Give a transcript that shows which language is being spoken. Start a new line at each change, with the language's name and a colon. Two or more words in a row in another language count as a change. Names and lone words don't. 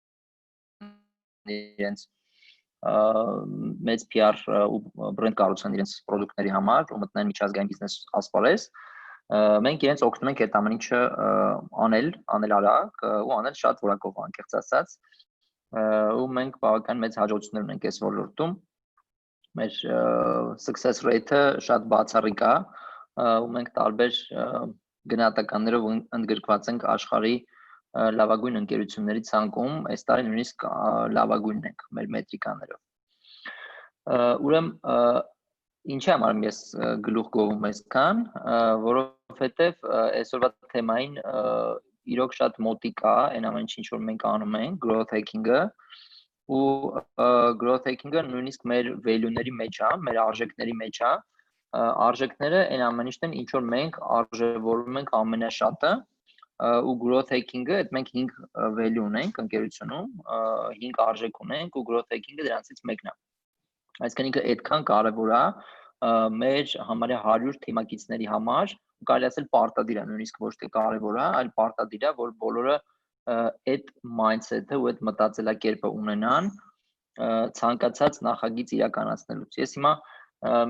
Armenian: իրենց մեծ PR ու բրենդ կառուցեն իրենց պրոդուկտների համար ու մտնեն միջազգային բիզնես ասպարեզ, մենք իրենց օգնում ենք այդ ամեն ինչը անել արագ ու անել շատ որակով, անկեղծ ասած, ու մենք բավական մեծ հաջողություններ ունենք այս ոլորտում։ Մեր
English: success rate-
Armenian: ը շատ բացառիկ է, ու մենք տարբեր գնահատականներով ընդգրկված ենք աշխարհի լավագույն ընկերությունների ցանկում, այս տարի նույնիսկ լավագույնն ենք մեր մետրիկաներով։ Ուրեմն ինչի համար ես գլուխ գովում այսքան, որովհետև այսօրվա թեմային իրոք շատ մոտիկ է այն ամեն ինչ որ մենք անում ենք,
English: growth hacking-
Armenian: ը, ու
English: growth hacking-
Armenian: ը նույնիսկ մեր value-ների մեջ է, մեր արժեքների մեջ է, արժեքները այն ամեն ինչն են, ինչ որ մենք արժևորում ենք ամենաշատը, ու
English: growth hacking-
Armenian: ը, այդ մենք 5 value ունենք ընկերությունում, 5 արժեք ունենք ու
English: growth hacking-
Armenian: ը դրանցից մեկն է։ Այսինքն ինքը այդքան կարևոր է մեր համարյա 100 թիմակիցների համար, ու կարելի ասել պարտադիր է, նույնիսկ ոչ թե կարևոր է, այլ պարտադիր է, որ բոլորը այդ mindset-ը ու այդ մտածելակերպը ունենան ցանկացած նախագիծ իրականացնելուց։ Ես հիմա մի